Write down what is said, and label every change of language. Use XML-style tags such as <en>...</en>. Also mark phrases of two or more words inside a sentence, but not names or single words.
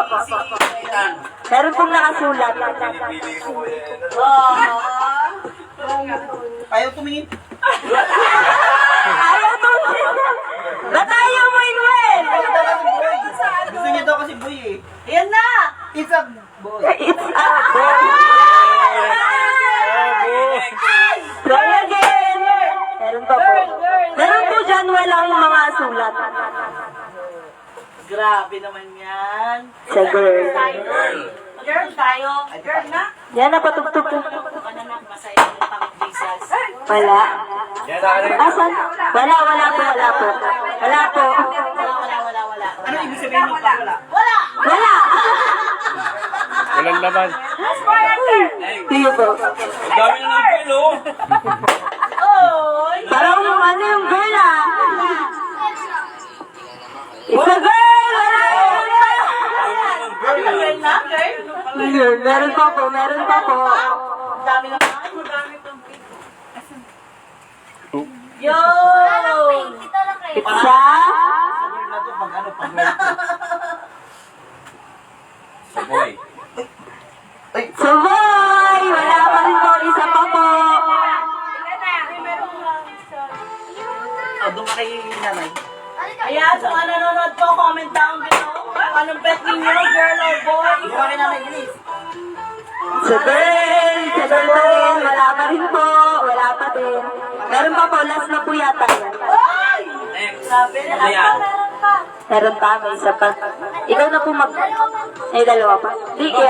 <tl>Itan. Meron pong nakasulat. Ayaw tumingin. Ayaw to. Ba't ayaw mo, Inuel? Gusto niya daw kasi boy eh. Ayan na.</tl> <en>It's a boy. It's a boy. Try again.</en> <tl>Meron pa po. Meron po dyan walang mga sulat. Grabe naman yan. Sa girl. Girl tayo. Girl na. Yan, napatugtog ko. Ano na, masaya yung pang-Jesus. Wala. Yan na ano yun. Asan? Wala po. Wala po. Wala. Ano ibig sabihin ng wala? Wala! Wala! Walang laman. Tiyo po. Ang dami na ng girl, oh. Oy! Parang yung ano yung girl ah.</tl> <en>It's a girl!</en> <tl>Wala! Girl na, girl. Girl, meron pa po. Ang dami na pa. Yo! Pizza? Ano to pag ano pag Saboy. Sabay! Wala pa rin po. Isa pa po. Oh, doon ka kay nanay. Ayan, sa mga nanonood po,</tl> <en>comment down below.</en> <tl>Anong bet ninyo,</tl> <en>girl or boy?</en> <tl>Doon ka kay nanay, bilis. Sa girl pa rin. Wala pa rin po. Wala pa din. Meron pa po. Last na po yata yan. Ay! Sabi na Ano yan? Meron pa. May isa pa. Ikaw na po mag... Ay, dalawa pa. Di, kaya...</tl>